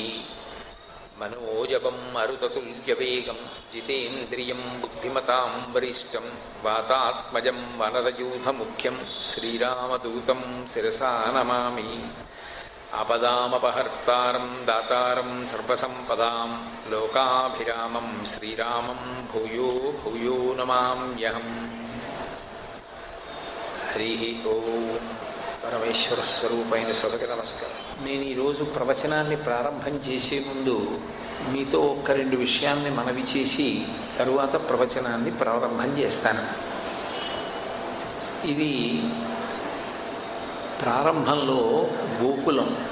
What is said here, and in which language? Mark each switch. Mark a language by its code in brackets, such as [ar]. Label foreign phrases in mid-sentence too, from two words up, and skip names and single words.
[sa] मनोजवं मरुततुल्यवेगं जितेन्द्रियं बुद्धिमतां वरिष्ठं वातात्मजं वनरयूथमुख्यं श्रीरामदूतं शिरसा नमामि। आपदामपहर्तारं दातारं सर्वसम्पदां लोकाभिरामं श्रीरामं भूयो भूयो नमाम्यहम्। हरि ओम। [te] పరమేశ్వర స్వరూపైన సభకి నమస్కారం. నేను ఈరోజు ప్రవచనాన్ని ప్రారంభం చేసే ముందు మీతో ఒక్క రెండు విషయాల్ని మనవి చేసి తరువాత ప్రవచనాన్ని ప్రారంభం చేస్తాను. ఇది ప్రారంభంలో గోకులం.